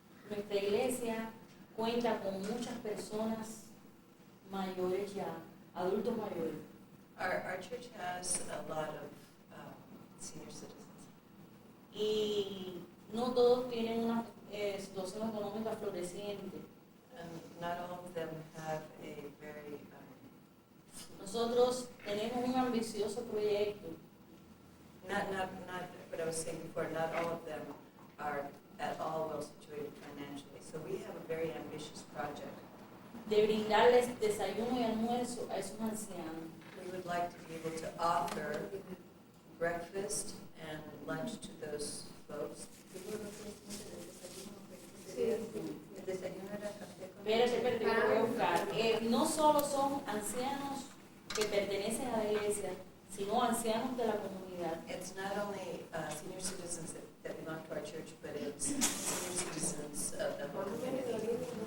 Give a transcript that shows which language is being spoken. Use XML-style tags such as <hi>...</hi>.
<es>Nuestra iglesia cuenta con muchas personas mayores ya, adultos mayores.</es> <en>Our church has a lot of senior citizens.</en> <es>Y no todos tienen una situación económica floreciente.</es> <en>And not all of them have a very,</en> <es>Nosotros tenemos un ambicioso proyecto</es> <en>not what I was saying before, not all of them are at all well situated financially. So we have a very ambitious project.</en> <es>de brindarles desayuno y almuerzo a esos ancianos.</es> <en>We would like to be able to offer breakfast and lunch to those folks.</en> <es>El desayuno era café con Espérate, yo voy a buscar. No solo son ancianos que pertenecen a la iglesia, sino ancianos de la comunidad.</es> <en>It's not only senior citizens that belong to our church, but it's senior citizens of the whole community.</en>